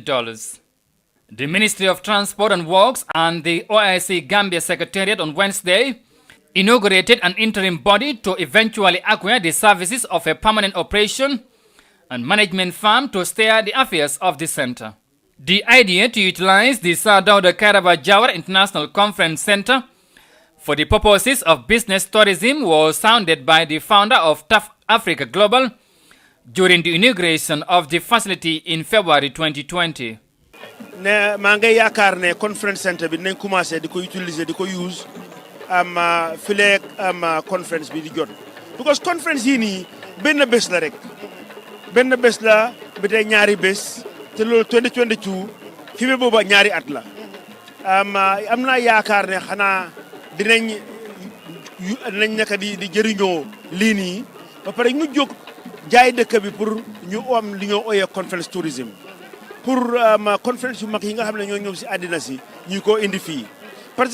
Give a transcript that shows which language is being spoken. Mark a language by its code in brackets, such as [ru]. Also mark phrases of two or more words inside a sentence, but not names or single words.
[en] The Ministry of Transport and Works and the OIC Gambia Secretariat on Wednesday inaugurated an interim body to eventually acquire the services of a permanent operation and management firm to steer the affairs of the center. The idea to utilize the Sir Dawda Kairaba Jawara International Conference Center for the purposes of business tourism was sounded by the founder of Tough Africa Global during the inauguration of the facility in February 2020. [wo] ne maa ngay yaakaar ne [en] conference center [wo] bi nañ commencé di ko utiliser di ko use fileeg conference bi di jot because conference yi nii benn bés la rek benn bés la bi tey ñaari bés te loolu 2022 fi mu booba ñaari at la am naa yaakaar ne xanaa dinañ nekk di jëriñoo lii nii ba pare ñu jóg jaay dëkk bi pour ñu am li ñoo ooyee [en] conference tourism [fr] pour conférence [wo] yu mag yi nga xam ne ñoo ñëw si àddina si ñu ko indi fii parce